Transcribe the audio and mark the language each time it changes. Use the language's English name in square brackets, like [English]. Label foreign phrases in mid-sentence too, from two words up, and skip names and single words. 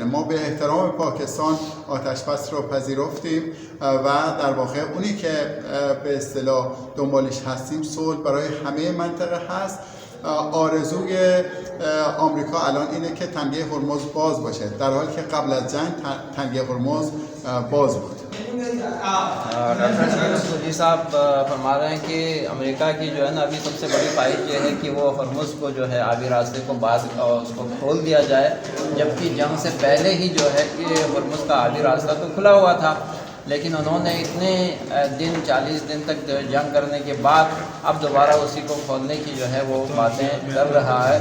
[Persian] ما به احترام پاکستان آتش بس رو پذیرفتیم و در واقع اونی که به اصطلاح دنبالش هستیم صلح برای همه منطقه هست. آرزوی آمریکا الان اینه که تنگه هرمز باز باشه، در حالی که قبل از جنگ تنگه هرمز باز بود. [Urdu] ڈاکٹر سعودی صاحب فرما رہے ہیں کہ امریکہ کی جو ہے نا ابھی سب سے بڑی خواہش یہ ہے کہ وہ ہرمز کو جو ہے آبی راستے کو اس کو کھول دیا جائے، جبکہ جنگ سے پہلے ہی جو ہے کہ ہرمز کا آبی راستہ تو کھلا ہوا تھا، لیکن انہوں نے اتنے دن 40 دن تک جنگ کرنے کے بعد اب دوبارہ اسی کو کھولنے کی جو ہے وہ باتیں کر رہا ہے.